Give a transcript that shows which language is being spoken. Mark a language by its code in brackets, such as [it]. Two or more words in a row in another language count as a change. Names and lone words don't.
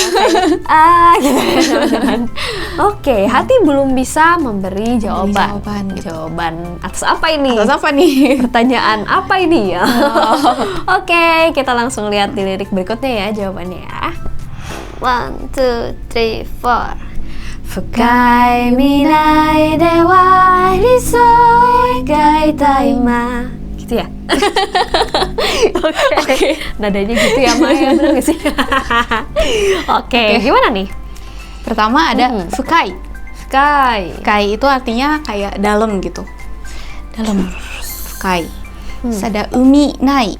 [id] A gitu ya, teman-teman. Oke, hati belum bisa memberi jawaban. Gitu. Jawaban atas apa ini? Atas apa nih? Pertanyaan apa ini ya? Oke, kita langsung lihat di lirik berikutnya ya jawabannya ya. 1, 2, 3, 4. [ja] 深い未来では理想を描いた今. [id] Gitu ya? Oke. Nadanya gitu ya, Maya, bener gak sih? Oke, gimana nih? Pertama ada fukai. Fukai itu artinya kayak dalam gitu. Dalam. Fukai. Terus ada umi nai.